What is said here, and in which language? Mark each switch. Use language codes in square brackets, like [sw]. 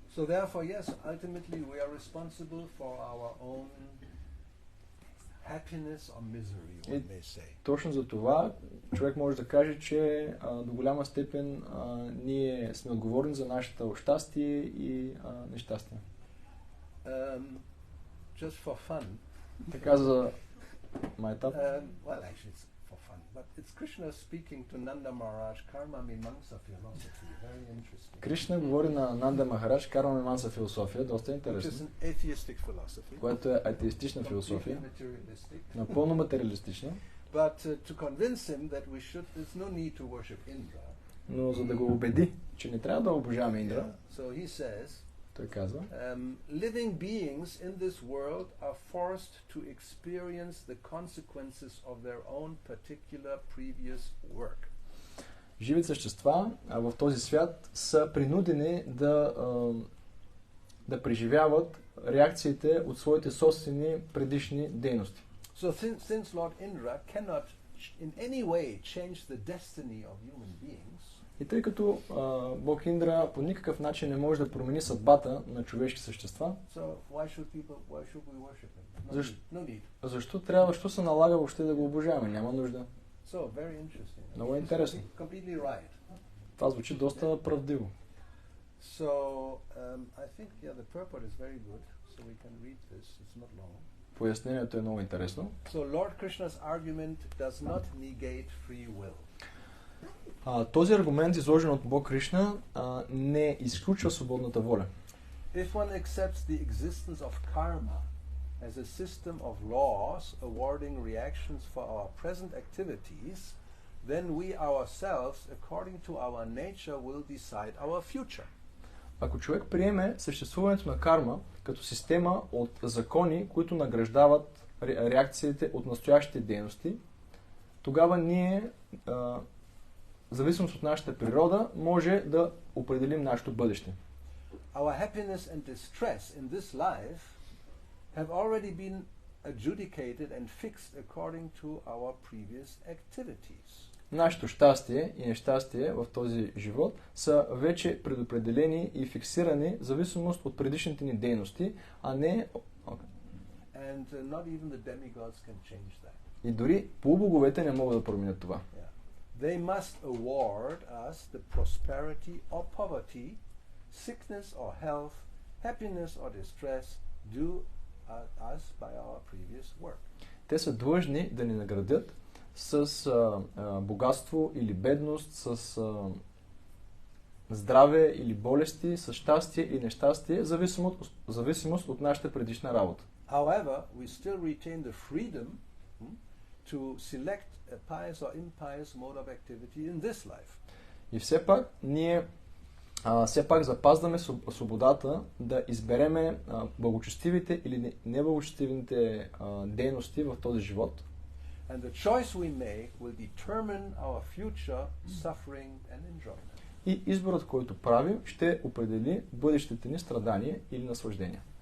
[en] So therefore, yes, ultimately we are responsible for our own happiness or misery, one may say. [bg] Точно за това човек може да каже, че до голяма степен ние сме отговорни за нашето щастие и нещастие. [en] Just for fun. [bg] Така за майтап. [en] Well, actually, it's for fun, but it's Krishna speaking to Nanda Maharaj, karma mimamsa philosophy. Very interesting. [bg] Кришна говори на Нанда Махарадж, карма мимамса философия, доста [en] Which is [bg] интересно, [en] an atheistic philosophy. [bg] което е атеистична философия, [en] Completely materialistic. [bg] напълно материалистична, [en] But to convince him that there's no need to worship Indra. [bg] но за да го убеди, че не трябва да обожаваме Индра, [en] So he says, [bg] той казва, [en] living beings in this world are forced to experience the consequences of their own particular previous work. [bg] живи същества в този свят са принудени да преживяват реакциите от своите собствени предишни дейности. [en] So since Lord Indra cannot in any way change the destiny of human beings, [bg] И тъй като Бог Индра по никакъв начин не може да промени съдбата на човешки същества, [en] so why should we worship him? No need. [bg] защо се налага въобще да го обожаваме? Няма нужда. [en] So very interesting. [bg] Много интересно. [en] Completely right. [bg] Това звучи доста правдиво. [en] So I think the purport is very good. So we can read this. It's not long. [bg] Пояснението е много интересно. [en] So Lord Krishna's argument does not negate free will. [bg] Този аргумент, изложен от Бог Кришна, не изключва свободната воля. [en] If one accepts the existence of karma as a system of laws awarding reactions for our present activities, then we ourselves, according to our nature, will decide our future. [bg] Ако човек приеме съществуването на карма като система от закони, които награждават реакциите от настоящите дейности, тогава ние, в зависимост от нашата природа, може да определим нашето бъдеще. [en] Our happiness and distress in this life have already been adjudicated and fixed according to our previous activities. [bg] Нашето щастие и нещастие в този живот са вече предопределени и фиксирани в зависимост от предишните ни дейности, а не... [en] And not even the demigods can change that. [bg] И дори полубоговете не могат да променят това. [en] They must award us the prosperity or poverty, sickness or health, happiness or distress due us by our previous work. [bg] Те са длъжни да ни наградят с богатство или бедност, с здраве или болести, с щастие и нещастие, зависимост от нашата предишна работа. [en] However, we still retain the freedom to select a pious or impious mode of activity in this life. [bg] И все пак ние запазваме свободата да избереме благочестивите или неблагочестивите дейности в този живот. [en] And the choice we make will determine our future suffering and enjoyment. [bg] И изборът, който правим, ще определи бъдещите ни страдания или наслаждения.